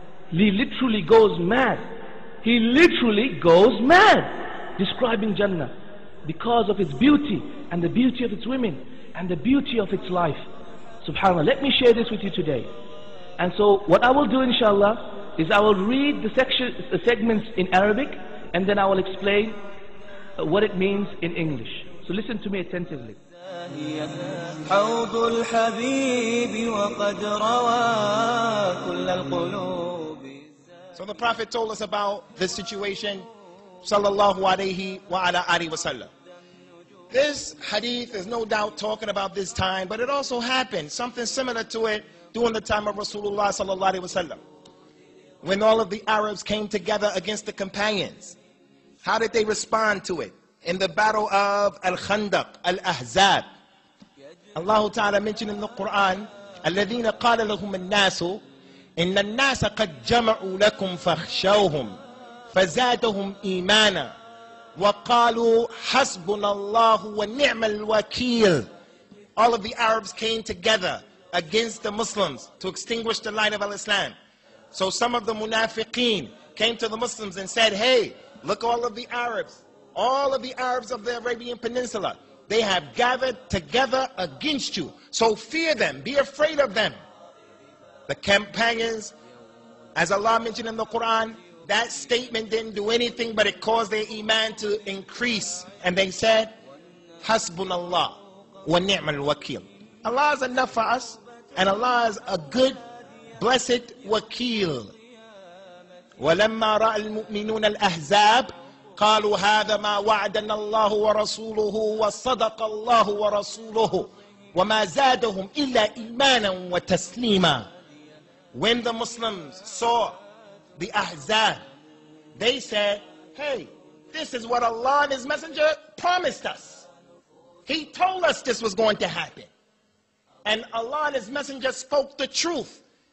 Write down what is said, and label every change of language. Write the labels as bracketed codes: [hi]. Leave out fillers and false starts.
[en] He literally goes mad. He literally goes mad describing Jannah because of its beauty and the beauty of its women and the beauty of its life. SubhanAllah. Let me share this with you today. And so what I will do, inshallah, is I will read the segments in Arabic, and then I will explain what it means in English. So listen to me attentively. [ar] حوض الحبيب وقد روى كل القلوب. [en] So the Prophet told us about this situation, sallallahu alayhi wa ala alihi wa sallam. This hadith is no doubt talking about this time, but it also happened, something similar to it, during the time of Rasulullah sallallahu alayhi wa sallam, when all of the Arabs came together against the companions. How did they respond to it? In the battle of Al-Khandaq, Al-Ahzab, Allah Ta'ala mentioned in the Quran, [ar] الَّذِينَ قَالَ لَهُمُ النَّاسُ إِنَّ النَّاسَ قَدْ جَمَعُوا لَكُمْ فَاخْشَوْهُمْ فَزَادَهُمْ إِيمَانًا وَقَالُوا حَسْبُنَا اللَّهُ وَنِعْمَ الْوَكِيلُ. [en] All of the Arabs came together against the Muslims to extinguish the light of Al-Islam. So some of the munafiqeen came to the Muslims and said, hey, look, all of the Arabs of the Arabian Peninsula, they have gathered together against you. So fear them, be afraid of them. The companions, as Allah mentioned in the Quran, that statement didn't do anything but it caused their iman to increase. And they said, [ar] Hasbunallah wa ni'mal wakil. [en] Allah is enough for us, and Allah is a good, blessed wakil. [ar] وَلَمَّا رَأَى الْمُؤْمِنُونَ الْأَحْزَابَ قالوا هذا ما وعدنا الله ورسوله وصدق الله ورسوله وما زادهم إلا إيمانا وتسليما. [en] When the Muslims saw the Ahzab, they said, hey, this is what Allah and His Messenger promised us. He told us this was going to happen. And Allah and His Messenger spoke the truth.